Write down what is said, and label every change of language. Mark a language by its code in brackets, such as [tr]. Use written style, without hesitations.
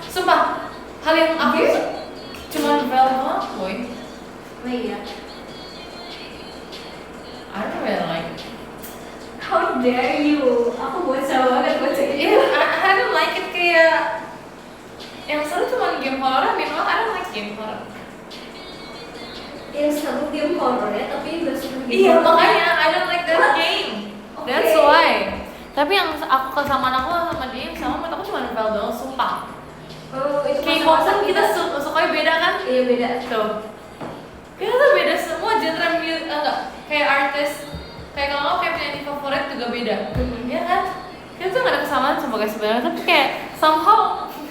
[id] Sumpah, hal yang aku cuma Valorant boy. Oh iya. [en] I don't really like. How dare you? [id] Aku bocah banget baca itu. [en] Yeah, I don't like it [id] kayak yang seru cuma game horror. [en] Meanwhile, I don't like game horror. [id] Yang seru game horror ya, tapi gak suka game Iya, horror. [en] makanya I don't like that game. That's why. [id] Tapi yang aku kesamaan aku sama dia yang sama, menurut aku cuma Val doang, sumpah. Oh, itu K-pop masa-masa kan kita sukanya beda kan? Iya beda. Tuh. Kita tuh beda semua genre music, enggak kayak artis. Kayak kalau kayak penyanyi favorit juga beda. Iya kan? Kita tuh gak ada kesamaan sebenarnya, tapi kayak somehow